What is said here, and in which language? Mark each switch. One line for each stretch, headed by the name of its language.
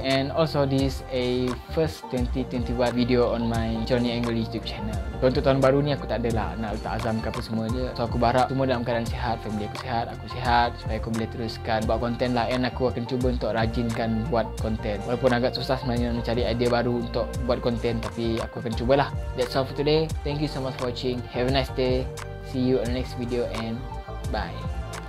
English: And also this a first 2021 video on my Johnny Angle YouTube channel.
Malay: So untuk tahun baru ni aku tak adalah nak letak azam ke apa semua je. So aku berharap semua dalam keadaan sihat, family aku sihat, aku sihat, supaya aku boleh teruskan buat konten lah. And aku akan cuba untuk rajinkan buat konten. Walaupun agak susah sebenarnya mencari idea baru untuk buat konten, tapi aku akan cubalah.
English: That's all for today. Thank you so much for watching. Have a nice day. See you on the next video and bye.